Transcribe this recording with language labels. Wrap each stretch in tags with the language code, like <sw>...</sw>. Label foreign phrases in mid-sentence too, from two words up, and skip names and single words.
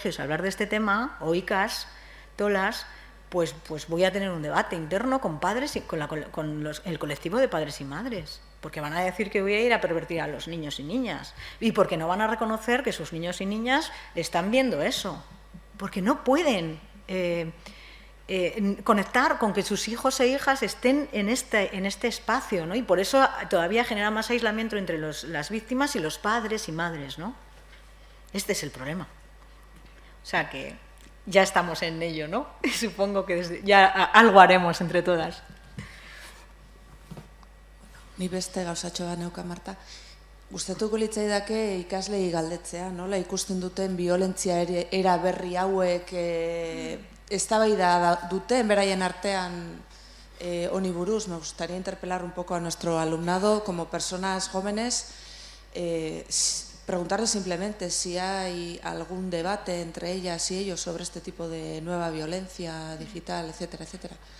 <es>a hablar de este tema, o ICAS, TOLAS, pues voy a tener un debate interno con padres y con el colectivo de padres y madres, porque van a decir que voy a ir a pervertir a los niños y niñas, y porque no van a reconocer que sus niños y niñas están viendo eso, porque no pueden conectar con que sus hijos e hijas estén en este espacio, ¿no? Y por eso todavía genera más aislamiento entre las víctimas y los padres y madres, ¿no? Este es el problema. O sea que ya estamos en ello, ¿no? Supongo que ya algo haremos entre todas.</es> <eu>Ni beste gauzatxo bat neuka, Marta. Gustatuko litzaidake ikaslei galdetzea, nola ikusten duten violentzia era berri hauek eztabaida duten beraien artean honi buruz.</eu> <es>Me gustaría interpelar un poco a nuestro alumnado como personas jóvenes, preguntarles simplemente si hay algún debate entre ellas y ellos sobre este tipo de nueva violencia digital, etcétera, etcétera.</es>